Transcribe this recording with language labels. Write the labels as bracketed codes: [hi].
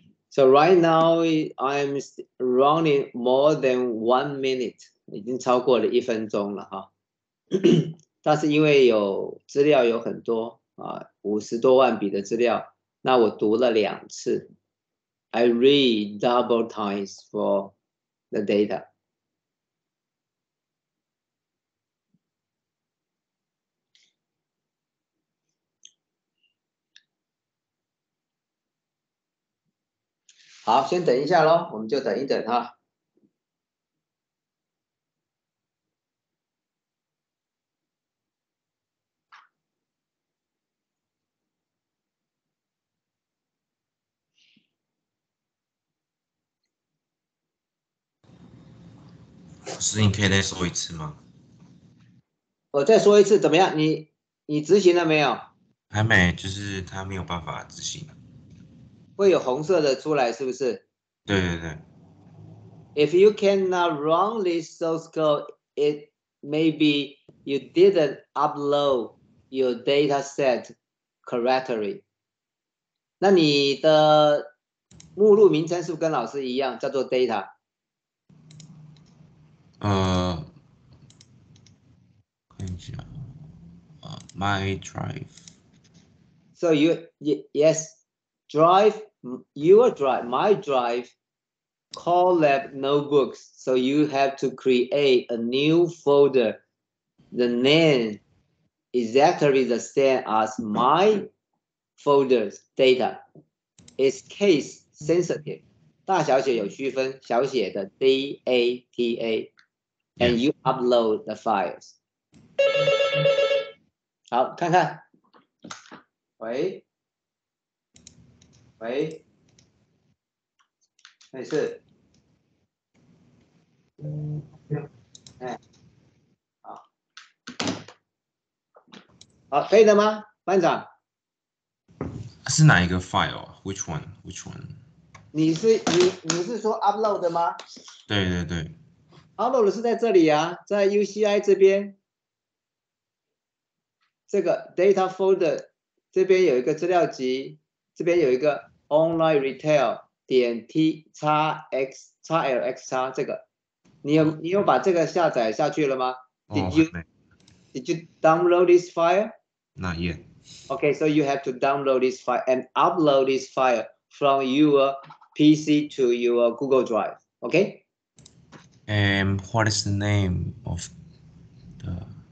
[en] So right now I'm running more than 1 minute， [zh] 已经超过了1分钟了哈。但是因为资料有很多50多万笔的资料，那我读了2次。 [en] I read double times for the data. [zh] « 好，先等一下咯，我们就等一等哈。老师，你可以再说一次吗？我再说一次，怎么样？你执行了没有？还没，就是他没有办法执行。会有红色的出来，是不是？对对对。 [en] If you cannot run this source code, it maybe you didn't upload your data set correctly. [zh] 那你的目录名称是不是跟老师一样，叫做 data？看一下， [en] my drive. So yes, drive, your drive, my drive, collab notebooks. So you have to create a new folder. The name exactly the same as my folder's data. It's case sensitive. [zh] 大小写有区分，小写的 [en] data, and you upload the files. [zh] 好，看看。喂，没事。好，可以的吗，班长？是哪一个 file 啊 ？ [en] Which one？ [zh] 你是说 upload 的吗？对对对。 upload 是在这里啊，在 UCI 这边，这个 data folder 这边有一个资料集，这边有一个 online retail 点 t_x_lx_ 这个，你有把这个下载下去了吗？ [en] Did you download this file? Not yet. Okay, so you have to download this file and upload this file from your PC to your Google Drive. Okay? And what is the name of the